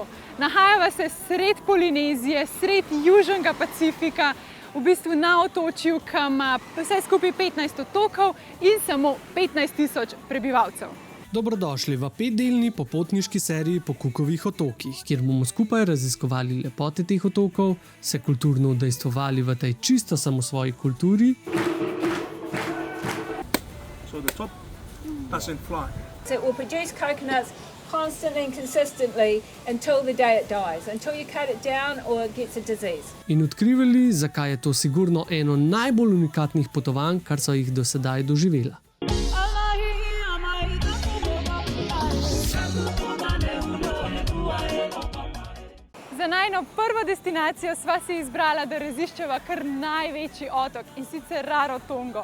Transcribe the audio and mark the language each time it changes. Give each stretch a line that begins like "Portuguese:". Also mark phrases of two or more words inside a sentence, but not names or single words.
Slovenian: Nahajava se sred Polinezije, sred Južnega Pacifika, v bistvu na otočju, ki ima vse skupaj 15 otokov in samo 15,000 prebivalcev. Dobrodošli v 5-delni popotniški seriji po Cookovih otokih, kjer bomo skupaj raziskovali lepote teh otokov, se kulturno udejstvovali v tej čisto samosvoji kulturi.
English: So the top doesn't fly. So it will produce coconuts constantly and consistently until the day it dies, until you cut it down or it gets a disease.
Slovenian: In odkrivali, zakaj je to sigurno eno najbolj unikatnih potovanj, kar so jih do sedaj doživela. Za najno prvo destinacijo sva si izbrala, da raziščeva kar največji otok, in sicer Rarotongo.